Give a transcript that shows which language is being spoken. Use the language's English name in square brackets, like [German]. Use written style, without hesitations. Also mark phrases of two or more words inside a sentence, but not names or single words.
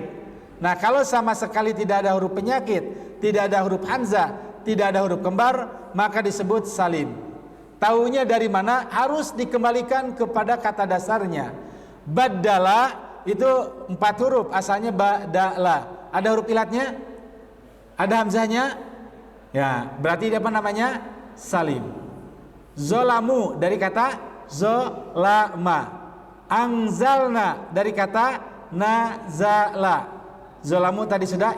[Indonesian] Nah, kalau sama sekali tidak ada huruf penyakit, tidak ada huruf hamzah, tidak ada huruf kembar, maka disebut salim. Taunya dari mana? Harus dikembalikan kepada kata dasarnya. Badala itu 4 huruf, asalnya badala. Ada huruf ilatnya? Ada hamzahnya? Ya, berarti apa namanya? Salim. Zolamu dari kata zolama. Anzalna dari kata nazala. Zolamu tadi sudah.